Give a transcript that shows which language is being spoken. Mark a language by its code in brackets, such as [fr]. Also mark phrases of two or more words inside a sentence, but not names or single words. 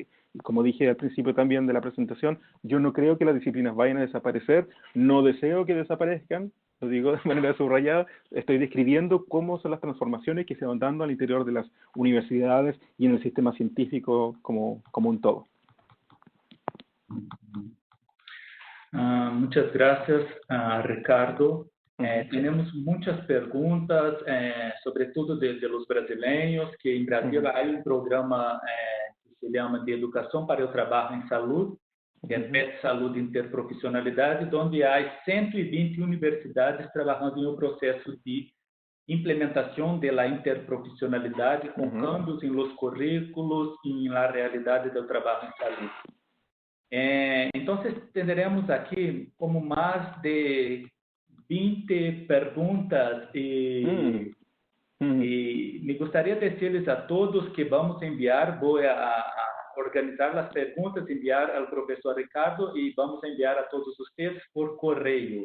[es] Y como dije al principio también de la presentación, yo no creo que las disciplinas vayan a desaparecer, no deseo que desaparezcan, lo digo de manera subrayada, estoy describiendo cómo son las transformaciones que se van dando al interior de las universidades y en el sistema científico como un todo. Muchas gracias, Ricardo. Tenemos muchas preguntas, sobre todo de los brasileños, que en Brasil hay un programa que se llama de [pt] Educação para o Trabalho em Saúde, que é PET Saúde Interprofissionalidade, onde há 120 universidades trabalhando em um processo de implementação da interprofissionalidade, com cambios em [es] los currículos [pt] e na realidade do trabalho em saúde. [es] Entonces, tendremos aquí como más de 20 preguntas y me gustaría decirles a todos que vamos a enviar, voy a organizar las preguntas, enviar al profesor Ricardo y vamos a enviar a todos ustedes por correo.